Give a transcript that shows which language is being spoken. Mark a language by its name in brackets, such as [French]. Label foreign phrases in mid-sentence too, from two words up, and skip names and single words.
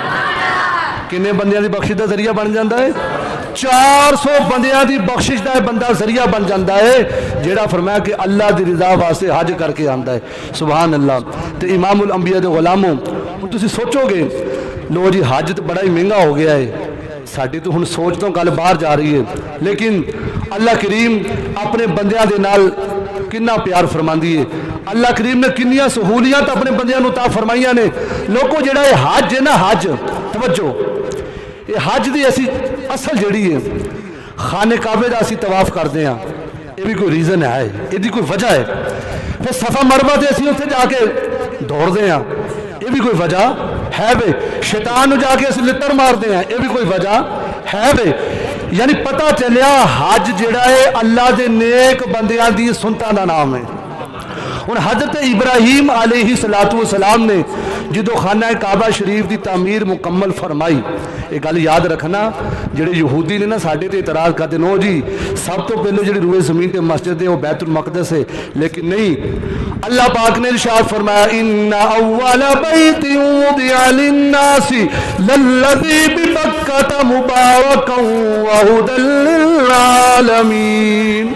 [Punjabi] کنے بندیاں دی بخشش دا ذریعہ بن جاتا ہے؟ 400 بندیاں دی بخشش دا بندہ ذریعہ بن جاتا ہے جیڑا فرمایا کہ اللہ دی رضا واسطے حج کر کے آندا ہے، [Arabic] سبحان اللہ۔ [Punjabi] تو امام الانبیاء دے غلاموں، تسی سوچو گے لو جی حج تو بڑا ہی مہنگا ہو گیا ہے، ساڈی تو ہن سوچ تو گل باہر جا رہی ہے، لیکن اللہ کریم اپنے بندیاں دے نال کنا پیار فرماندی ہے، اللہ کریم نے کنیاں سہولیات اپنے بندیاں نو عطا فرمائیاں نے۔ لوگوں جڑا یہ حج ہے نا، حج توجہ، یہ حج دی ایسی اصل جڑی ہے خانہ کعبے دا اسی طواف کرتے ہیں، یہ بھی کوئی ریزن ہے، یہ بھی کوئی وجہ ہے۔ پھر صفا مروہ تے اسی اتنے جا کے دوڑ دے ہیں، یہ بھی کوئی وجہ ہے بے۔ شیطان نو جا کے اسی لتر مار دے ہیں، یہ بھی کوئی وجہ ہے بے۔ یعنی پتہ چلیا حج جڑا ہے اللہ دے نیک بندیاں دی سنتاں دا نام ہے۔ ان حضرت ابراہیم [Arabic] علیہ السلام [Punjabi] نے جدو خانہ کعبہ شریف دی تعمیر مکمل فرمائی، یہ گل یاد رکھنا جڑے یہودی نے نا ساڈے تے اعتراض کرتے نو جی سب تو پہلے جڑی روئے زمین تے مسجد ہے وہ بیت المقدس ہے، لیکن نہیں، اللہ پاک نے ارشاد فرمایا [Arabic] ان اول بیت وضع للناس للذی ببکۃ مبارکا وہدی للعالمین۔